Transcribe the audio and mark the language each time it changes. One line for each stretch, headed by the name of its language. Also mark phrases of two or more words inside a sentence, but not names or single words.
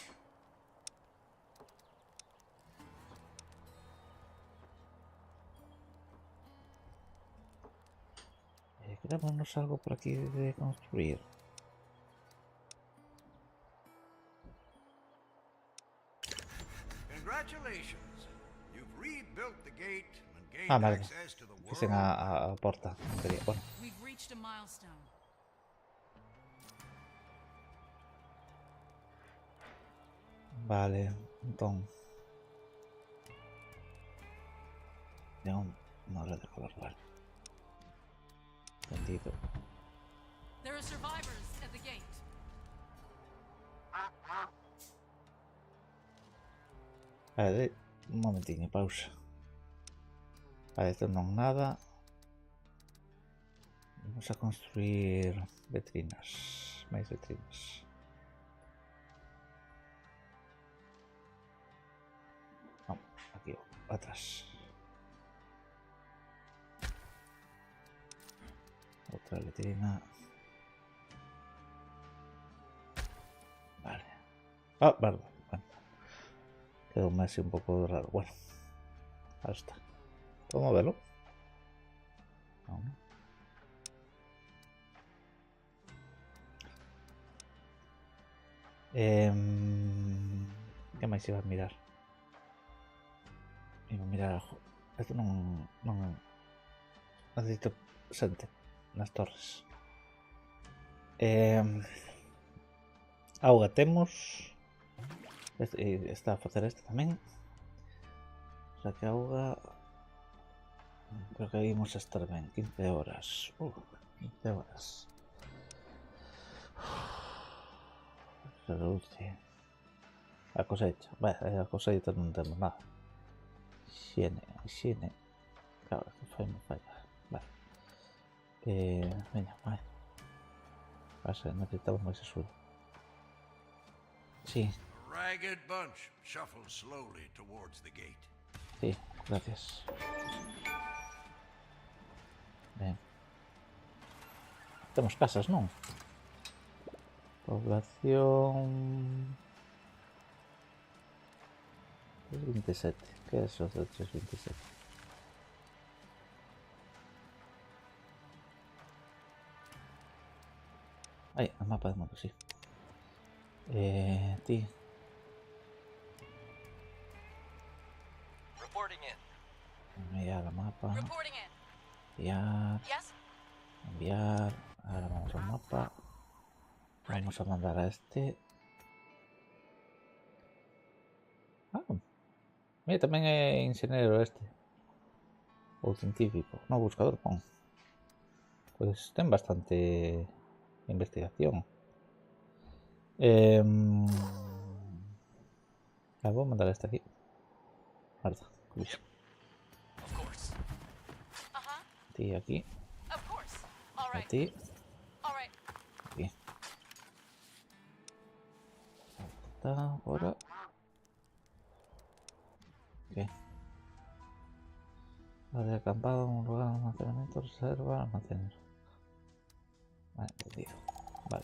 Galician: Quedámonos algo por aquí de construir.
English: Congratulations. You've rebuilt the gate and gained
Galician: Vale.
English: access to the
Spanish: Dicen
English: world.
Galician: a porta. Non quería. Bueno.
English: We've reached a milestone.
Galician: Vale, entón.
Spanish: Una red de color, vale. Entendido.
English: There are survivors at the gate.
Galician: Vale, un momentinho, pausa. Vale, esto non nada.
Spanish: Vamos a construir letrinas.
Galician: Máis letrinas.
Spanish: No, aquí, atrás. Otra letrina. Vale. Ah, perdón. Bueno. Quedó un así un poco raro. Bueno. Ahora está. ¿Puedo moverlo? No.
Galician: ¿Qué máis iba a mirar? Iba a mirar algo. Esto non necesito xente nas torres. Auga temos. Está a facer este tamén. O sea que auga... Creo que vimos estar ben.
Spanish: 15 horas. 15 horas. Se reduce.
Galician: A cosecha. A cosecha non temos nada. Higiene. Claro, que fai me falla. Vale. Veña, vai. Necesitamos máis axuda. Sí,
English: A ragged bunch shuffle slowly towards the gate.
Galician: sí, gracias. Ben. Temos casas, non? Población... 327. Que é eso de 327? Ai, a mapa de mundo, sí. Ti.
English: Reporting in.
Galician: Enviar a mapa.
English: Reporting in.
Galician: Enviar.
English: Yes?
Spanish: Enviar. Ahora vamos al mapa. Vamos a mandar a este.
Galician: Mira, tamén é ingeniero este. Ou científico. No, buscador, pon. Pois ten bastante investigación. Vou mandar este aquí. Guarda, cuixo.
English: Of course.
Galician: Ti aquí.
English: Of course. All
Galician: A
English: right.
Galician: ti.
English: All right.
Spanish: Aquí. Está ahora. Ok. Vale, acampado en un lugar de almacenamiento, reserva, almacenar. Vale, tío. Vale.